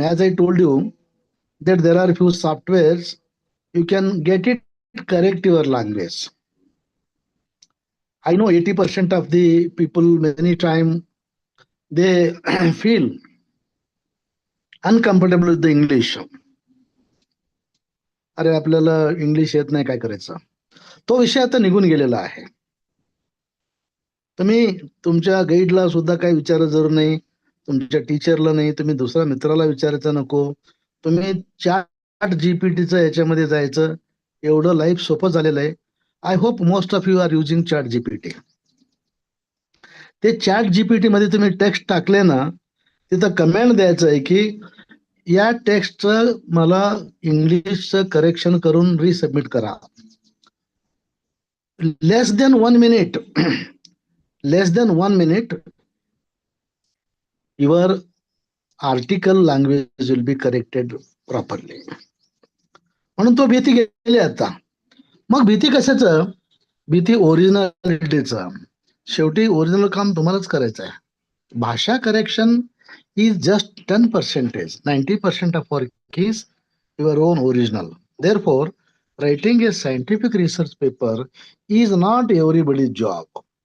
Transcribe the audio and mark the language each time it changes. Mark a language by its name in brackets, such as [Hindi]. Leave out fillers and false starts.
[English] As I told you, that there are few softwares, you can get it correct your language. I know 80% of the people many time they feel uncomfortable with the English. [Marathi] अरे आपल्याला English येत नाही, काय करायचं. तो विषय आता निघून गेलेला आहे. तुम्ही तुमच्या गाईडला सुद्धा काही विचारायचं जरूर नाही, तुमच्या टीचरला नाही, तुम्ही दुसऱ्या मित्राला विचारायचं नको. तुम्ही चॅट जीपीटीचं याच्यामध्ये जायचं. एवढं लाईफ सोपं झालेलं आहे. [English] I hope most of you are using chat GPT. [Marathi] ते चॅट जीपीटी मध्ये तुम्ही टेक्स्ट टाकले ना, तिथं कमेंट द्यायचं आहे की या टेक्स्टचं मला इंग्लिशचं करेक्शन करून रिसबमिट करा. [English] Less than 1 minute less than 1 minute your article language will be corrected properly. [Marathi] म्हणून तो भीती गेली आता. मग भीती कशाचं? भीती ओरिजिनॅलिटीचं. शेवटी ओरिजिनल काम तुम्हालाच करायचं आहे. [English] भाषा correction is just 10%. 90% of work is your own original. Therefore, writing a scientific research paper is not everybody's job.